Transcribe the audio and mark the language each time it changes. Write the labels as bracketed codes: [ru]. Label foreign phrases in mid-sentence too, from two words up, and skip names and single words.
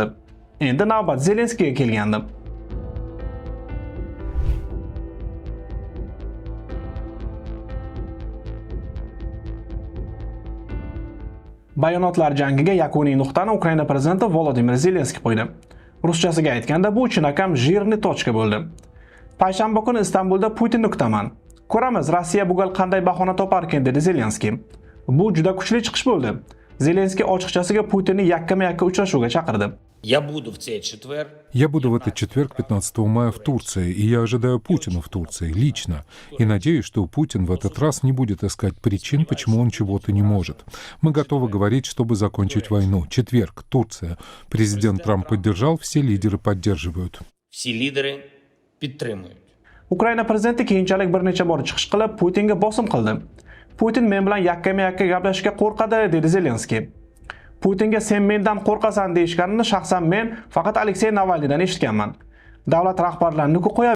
[uz] Endi navbat Zelenskiyga kelgandi. Bayonotlar jangiga yakuniy nuqtani Ukraina prezidenti Volodymyr Zelenskiy qo'ydi. Ruschasiga aytganda bu chinakam [ru] jирный точка [uz] bo'ldi. Payshanba kuni Istanbulda Putinni kutaman. Ko'ramiz, Rossiya bugun qanday bahona topar ekan, dedi Zelenskiy. Bu juda kuchli chiqish bo'ldi. Zelenskiy ochiqchasiga Putinni yakkama-yakka uchrashuvga chaqirdi. [ru] Я буду в этот четверг, 15 мая, в Турции, и я ожидаю Путина в Турции, лично. И надеюсь, что Путин в этот раз не будет искать причин, почему он чего-то не может. Мы готовы говорить, чтобы закончить войну. Четверг, Турция. Президент Трамп поддержал, все лидеры поддерживают. Все лидеры поддерживают. [uz] Ukraina prezidenti keyinchalik bir necha bor chiqish qilib Putinga bosim qildi. Putin men bilan yakkama-yakka gaplashishga qo'rqadi, dedi Zelenskiy. Putinga sen mendan qo'rqasan deyishganini shaxsan men faqat Aleksey Navalniydan eshitganman. Davlat rahbarlarini-ku qo'yib